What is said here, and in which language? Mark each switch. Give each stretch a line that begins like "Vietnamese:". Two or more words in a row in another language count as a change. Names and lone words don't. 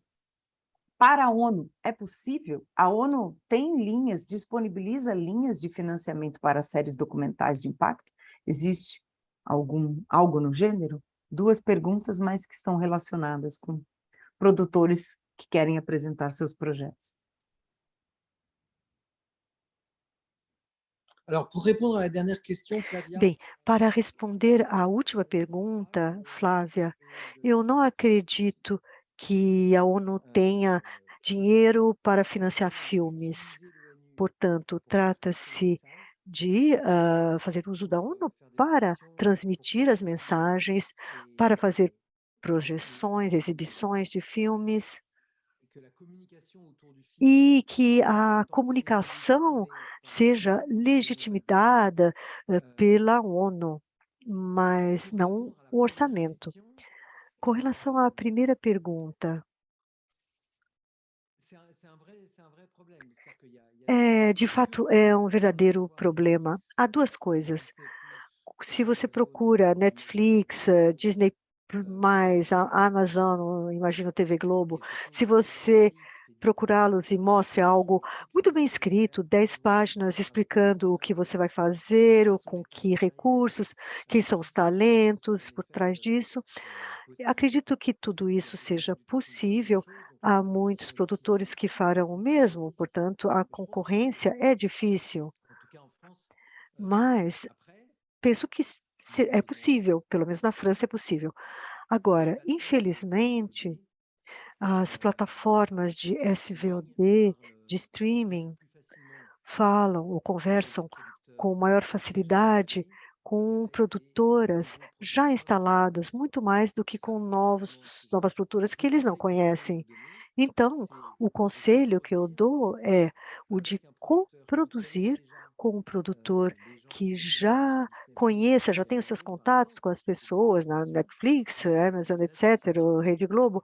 Portuguese: Para a ONU, é possível? A ONU tem linhas, disponibiliza linhas de financiamento para séries documentais de impacto? Existe algo no gênero? Duas perguntas, mas que estão relacionadas com produtores que querem apresentar seus projetos.
French: Alors, pour répondre à la dernière question, Flavia,
Portuguese: Bem, para responder à última pergunta, Flávia, eu não acredito que a ONU tenha dinheiro para financiar filmes. Portanto, trata-se de fazer uso da ONU para transmitir as mensagens, para fazer projeções, exibições de filmes,
French: que la communication autour du film
Portuguese: e que a comunicação seja legitimada pela ONU, mas não o orçamento. Com relação à primeira pergunta,
French: c'est un vrai problème. C'est-à-dire qu'il y a
Portuguese: de fato é um verdadeiro problema. Há duas coisas. Se você procura Netflix, Disney+, a Amazon, imagino TV Globo, se você procurá-los e mostre algo muito bem escrito, 10 páginas explicando o que você vai fazer, ou com que recursos, quem são os talentos por trás disso. Acredito que tudo isso seja possível. Há muitos produtores que farão o mesmo, portanto, a concorrência é difícil,
French: en tout cas en France.
Portuguese: mas
French: Après,
Portuguese: penso que é possível, pelo menos na França é possível. Agora, infelizmente, as plataformas de SVOD, de streaming,
French: plus facilement
Portuguese: falam ou conversam com maior facilidade com produtoras já instaladas, muito mais do que com novas produtoras que eles não conhecem. Então, o conselho que eu dou é o de coproduzir com um produtor que já conheça, já tem os seus contatos com as pessoas na Netflix, Amazon, etc., ou Rede Globo.